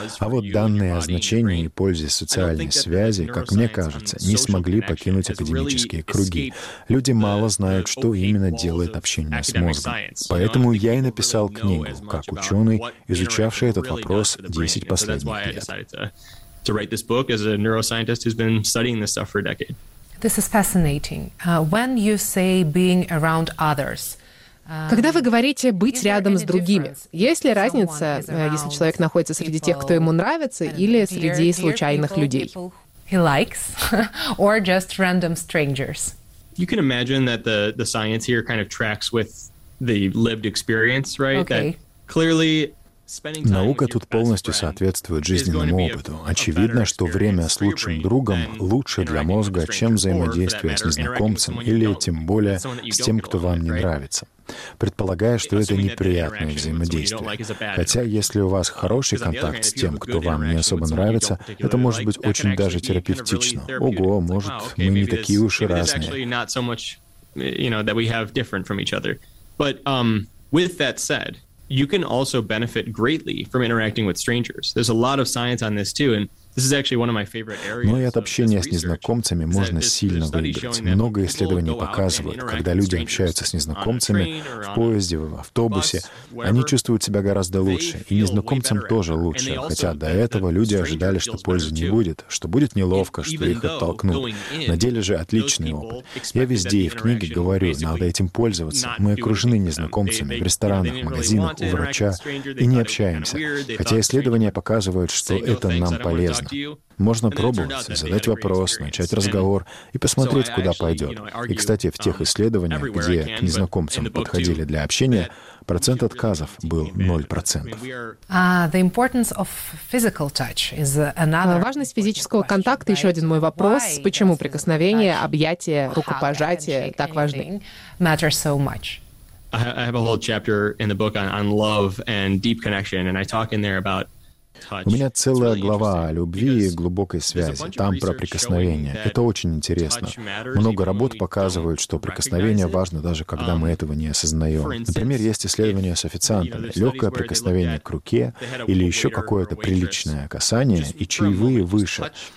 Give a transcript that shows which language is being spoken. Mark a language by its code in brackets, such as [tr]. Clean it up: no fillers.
[ru] А вот данные о значении и пользе социальной связи, как мне кажется, не смогли покинуть академические круги. Люди мало знают, что именно делает общение с мозгом. Поэтому я и написал книгу, как ученый, изучавший этот вопрос 10 последних лет. [en] To write this book as a neuroscientist who's been studying this stuff for a decade. This is fascinating. When you say being around others, [ru] когда вы говорите «быть рядом с другими», есть ли разница, если человек находится среди тех, кто ему нравится, или среди случайных людей? [en] He likes, or just random strangers. You can imagine that the science here kind of tracks with the lived experience, right? Okay. That clearly. [ru] Наука тут полностью соответствует жизненному опыту. Очевидно, что время с лучшим другом лучше для мозга, чем взаимодействие с незнакомцем или тем более с тем, кто вам не нравится. Предполагая, что это неприятное взаимодействие. Хотя, если у вас хороший контакт с тем, кто вам не особо нравится, это может быть очень даже терапевтично. Ого, может, мы не такие уж и разные. [en] You can also benefit greatly from interacting with strangers. There's a lot of science on this too, and this is actually one of my favorite areas. [ru] Но и от общения с незнакомцами можно сильно выиграть. Много исследований показывают, когда люди общаются с незнакомцами в поезде, в автобусе, они чувствуют себя гораздо лучше, и незнакомцам тоже лучше, хотя до этого люди ожидали, что пользы не будет, что будет неловко, что их оттолкнут. На деле же отличный опыт. Я везде и в книге говорю, надо этим пользоваться. Мы окружены незнакомцами в ресторанах, магазинах, у врача, и не общаемся. Хотя исследования показывают, что это нам полезно. Можно пробовать, задать вопрос, начать разговор и посмотреть, куда пойдет. И, кстати, в тех исследованиях, где к незнакомцам подходили для общения, процент отказов был 0%. Важность физического контакта — еще один мой вопрос. Почему прикосновения, объятия, рукопожатия так важны? [en] I have a whole chapter in the book on love and deep connection, and I talk in there about. [ru] У меня целая глава о любви и глубокой связи, там про прикосновение. Это очень интересно. Много работ показывают, что прикосновение важно, даже когда мы этого не осознаем. Например, есть исследования с официантами. Легкое прикосновение к руке или еще какое-то приличное касание, и чаевые выше.